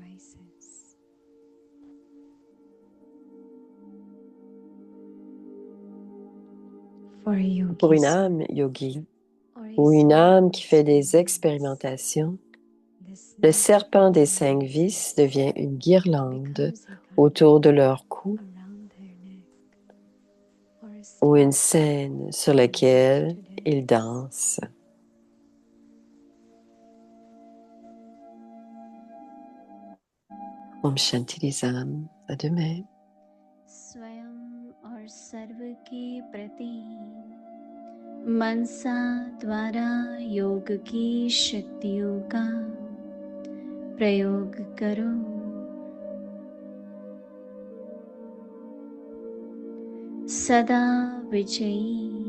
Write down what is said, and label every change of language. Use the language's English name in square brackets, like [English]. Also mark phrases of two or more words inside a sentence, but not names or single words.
[French] Pour une âme yogi ou une âme qui fait des expérimentations, le serpent des 5 vices devient une guirlande autour de leur cou ou une scène sur laquelle ils dansent. [Hindi] ओम शांति [French] les âmes, à demain. [Hindi] स्वयं और सर्व के प्रति मनसा द्वारा योग की शक्तियों का प्रयोग करो। सदा विजयी।